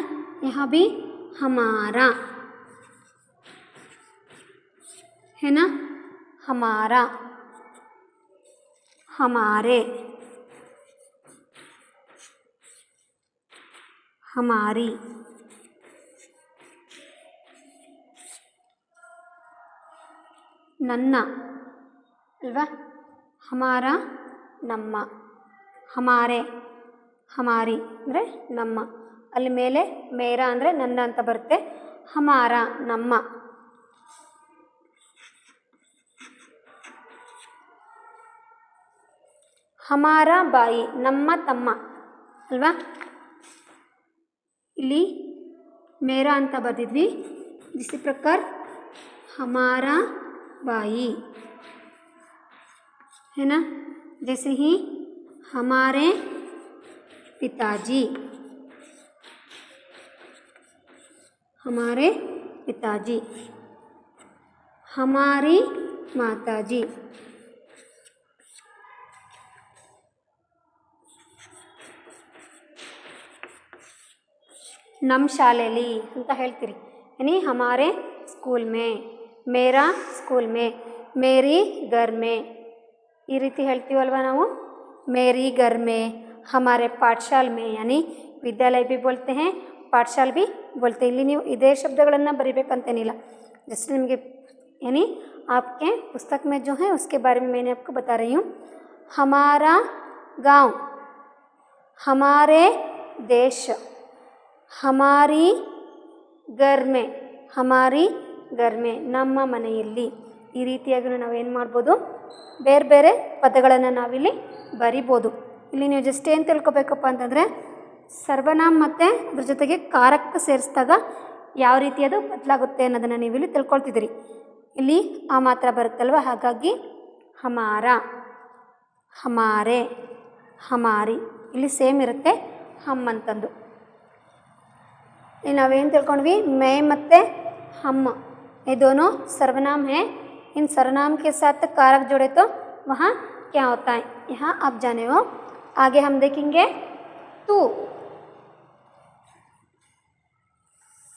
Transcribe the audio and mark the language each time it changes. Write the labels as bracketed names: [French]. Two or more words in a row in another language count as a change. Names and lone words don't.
[Hindi] यहाँ भी हमारा है ना, हमारा, हमारे, हमारी, [Kannada] ನನ್ನ ಅಲ್ವಾ, ಹಮಾರ ನಮ್ಮ, [Hindi] हमारे हमारी [Kannada] ಅಂದರೆ ನಮ್ಮ, ಅಲ್ಲಿ ಮೇಲೆ ಮೇರಾ ಅಂದರೆ ನನ್ನ ಅಂತ ಬರುತ್ತೆ, ಹಮಾರ ನಮ್ಮ, [Hindi] हमारा भाई [Kannada] ನಮ್ಮ ತಮ್ಮ ಅಲ್ವಾ, ಇಲ್ಲಿ ಮೇರಾ ಅಂತ ಬರೆದಿದ್ವಿ। [Hindi] ಇसी प्रकार हमारा बाई है ना, जैसे ही हमारे पिताजी, हमारे पिताजी, हमारी माताजी, [Kannada] ನಮ್ಮ ಶಾಲೆಯಲ್ಲಿ ಅಂತ ಹೇಳ್ತೀರಿ, [Hindi] यानी हमारे स्कूल में, मेरा स्कूल में, मेरी घर में, [Kannada] ಈ ರೀತಿ ಹೇಳ್ತೀವಲ್ವ ನಾವು, [Hindi] मेरी घर में, हमारे पाठशाल में, यानी विद्यालय भी बोलते हैं, पाठशाल भी बोलते हैं। [Kannada] ಇಲ್ಲಿ ನೀವು ಇದೇ ಶಬ್ದಗಳನ್ನು ಬರೀಬೇಕಂತೇನಿಲ್ಲ, [Hindi] जस्ट निಮಗೆ यानी आपके पुस्तक में जो है उसके बारे में मैंने आपको बता रही हूँ। हमारा गांव, हमारे देश, हमारी घर में, हमारी घर में, [Kannada] ನಮ್ಮ ಮನೆಯಲ್ಲಿ, ಈ ರೀತಿಯಾಗಿ ನಾವೇನು ಮಾಡ್ಬೋದು, ಬೇರೆ ಬೇರೆ ಪದಗಳನ್ನು ನಾವಿಲ್ಲಿ ಬರಿಬೋದು। ಇಲ್ಲಿ ನೀವು ಜಸ್ಟ್ ಏನು ತಿಳ್ಕೊಬೇಕಪ್ಪ ಅಂತಂದರೆ, ಸರ್ವನಾಮ ಮತ್ತು ಅದ್ರ ಜೊತೆಗೆ ಕಾರಕ ಸೇರಿಸಿದಾಗ ಯಾವ ರೀತಿ ಅದು ಬದಲಾಗುತ್ತೆ ಅನ್ನೋದನ್ನು ನೀವು ಇಲ್ಲಿ ತಿಳ್ಕೊಳ್ತಿದ್ದೀರಿ। ಇಲ್ಲಿ ಆ ಮಾತ್ರ ಬರುತ್ತಲ್ವ, ಹಾಗಾಗಿ [Hindi] हमारा, हमारे, हमारी, [Kannada] ಇಲ್ಲಿ ಸೇಮ್ ಇರುತ್ತೆ ಹಮ್ ಅಂತಂದು। ನಾವೇನು ತಿಳ್ಕೊಂಡ್ವಿ, [Hindi] ಮೇ ಮತ್ತು हम, ये दोनों सर्वनाम हैं। इन सर्वनाम के साथ कारक जोड़े तो वहाँ क्या होता है, यहाँ आप जाने हो। आगे हम देखेंगे तू,